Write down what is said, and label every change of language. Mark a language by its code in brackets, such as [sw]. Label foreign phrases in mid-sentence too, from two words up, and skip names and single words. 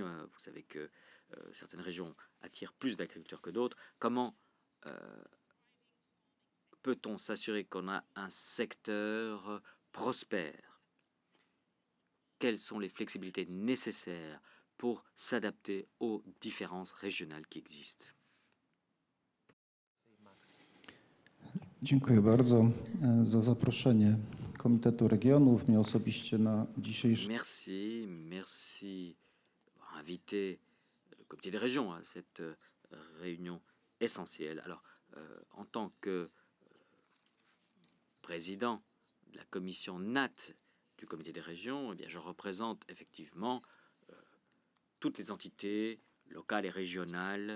[fr] Vous savez que certaines régions attirent plus d'agriculteurs que d'autres. Comment peut-on s'assurer qu'on a un secteur prospère? Quelles sont les flexibilités nécessaires pour s'adapter aux différences régionales qui existent? [pl] Dziękuję bardzo za zaproszenie Komitetu Regionów, mnie osobiście na dzisiejszy... [fr] Merci d'avoir invité le Comité des régions à cette réunion essentielle. Alors, en tant que président de la commission NAT du Comité des régions, eh bien, je représente effectivement toutes les entités locales et régionales.